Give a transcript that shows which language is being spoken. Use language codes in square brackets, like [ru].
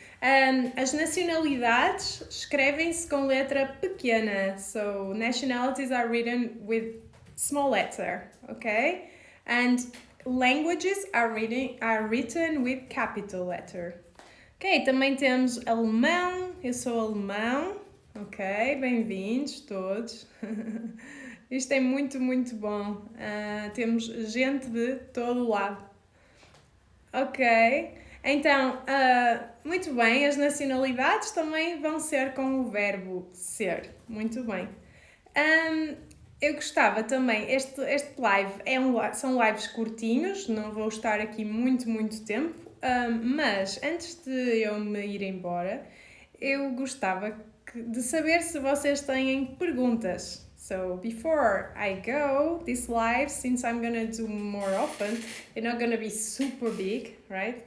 [pt] As nacionalidades escrevem-se com letra pequena. [en] So nationalities are written with small letter, okay? And languages are written with capital letter. [pt] Ok, também temos alemão, eu sou alemão. Ok, bem-vindos todos. Isto é muito, muito bom. Temos gente de todo lado. Ok, então, muito bem, as nacionalidades também vão ser com o verbo ser. Muito bem. Eu gostava também, este live são lives curtinhos, não vou estar aqui muito tempo, mas antes de eu me ir embora, eu gostava de saber se vocês têm perguntas. [en] So before I go, this live, since I'm gonna do more often, they're not gonna be super big, right?